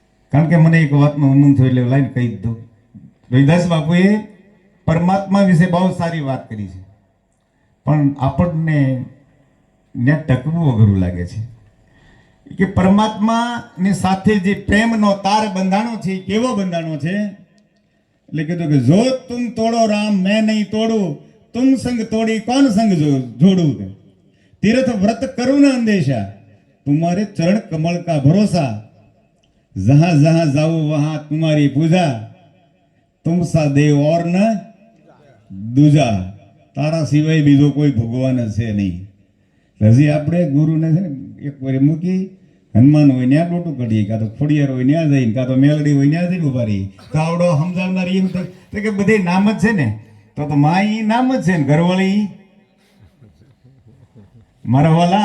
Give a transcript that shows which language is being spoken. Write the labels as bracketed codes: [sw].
[gu] કારણ કે મને એક વાતમાં ઉમંગ થયો એટલે લાઈન કહી દીધું. રવિદાસ બાપુએ પરમાત્મા વિશે બહુ સારી વાત કરી છે, પણ આપણને ત્યાં ટકવું અઘરું લાગે છે કે પરમાત્માની સાથે જે પ્રેમનો તાર બંધાણો છે એ કેવો બંધાણો છે? એટલે કીધું કે [hi] જો તુમ તોડો રામ મેં નહીં તોડું, તુમ સંગ તોડી કોણ સંગ જોડું, તીર્થ વ્રત કરું ન અંદેશા, तुम्हारे चरण कमल का भरोसा, जहां जहां जाऊं वहां तुम्हारी पूजा, तुम सा देव और न दूजा, [gu] તારા સિવાય બીજો કોઈ ભગવાન છે નહીં. હજી આપણે ગુરુને છે ને એક વાર મૂકી હનુમાન હોય ત્યાં ડોટું કાઢીએ, કાં તો ખોડિયાર હોય ત્યાં જઈને, કાં તો મેલડી હોય ત્યાં જઈને ઉભા રહીએ. તો આવડો સમજાવનાર એમ તો કે બધે નામ જ છે ને, તો મા ઈ નામ જ છે ને, ઘરવાળી મારા વાલા.